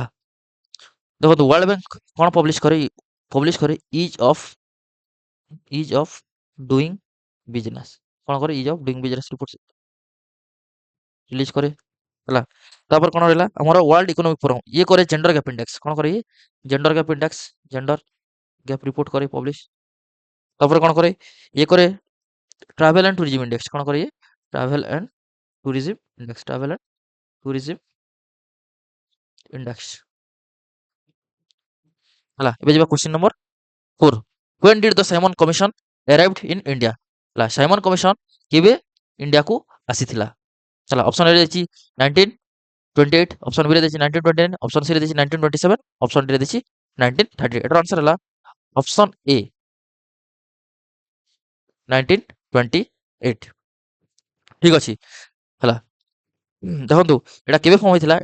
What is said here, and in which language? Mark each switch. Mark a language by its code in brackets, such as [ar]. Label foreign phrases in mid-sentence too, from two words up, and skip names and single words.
[or] ଦେଖନ୍ତୁ ୱାର୍ଲଡ ବ୍ୟାଙ୍କ କ'ଣ ପବ୍ଲିଶ କରେ ଇଜ୍ ଅଫ୍ ଡୁଇଂ ବିଜନେସ୍। କ'ଣ କରେ? ଇଜ୍ ଅଫ୍ ଡୁଇଂ ବିଜନେସ୍ ରିପୋର୍ଟ ରିଲିଜ କରେ। ହେଲା। ତାପରେ କ'ଣ ରହିଲା ଆମର ୱାର୍ଲଡ ଇକୋନୋମିକ ଫୋରମ ଇଏ କରେ ଜେଣ୍ଡର ଗ୍ୟାପ୍ ଇଣ୍ଡେକ୍ସ। କ'ଣ କରେ? ଜେଣ୍ଡର ଗ୍ୟାପ୍ ରିପୋର୍ଟ କରେ ପବ୍ଲିଶ। ତାପରେ କ'ଣ କରେ? ଇଏ କରେ ट्रैवल एंड टूरिज्म इंडेक्स। କ'ଣ କରେ? ट्रैवल एंड टूरिज्म इंडेक्स। ହେଲା। ଏବେ ଯିବା [en] question number [or] 4। [en] When did the Simon Commission arrived in India? [or] ହେଲା। ସାଇମନ କମିଶନ କେବେ ଇଣ୍ଡିଆ କୋ ଆସିଥିଲା? ହେଲା। ଅପସନ ଏ ଦେଇଛି 1928, ଅପସନ ବି ରେ ଦେଇଛି 1929, ଅପସନ ସି ରେ ଦେଇଛି 1927, ଅପସନ ଡି ରେ ଦେଇଛି 1938। ଏଟାର ଆନ୍ସର ହେଲା ଅପସନ ଏ 1928। ଠିକ ଅଛି। ହେଲା। ଦେଖନ୍ତୁ ଏଟା କେବେ ଫର୍ମ ହେଇଥିଲା?